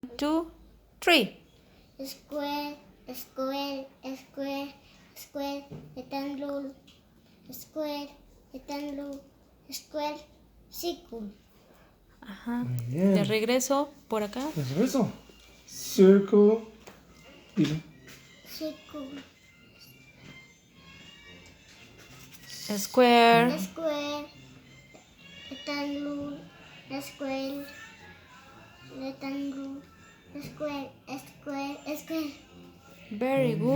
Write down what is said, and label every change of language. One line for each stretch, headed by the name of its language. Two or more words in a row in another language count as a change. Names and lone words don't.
English: 2, 3. Square, square, square, square, rectangle, square, rectangle, square, circle.
Spanish: Ajá. Muy bien. De regreso por acá. De regreso. Circle. Dile.
English: Circle, Square. square, rectangle, square, rectangle, square, square, square. Very
Spanish: Muy bien.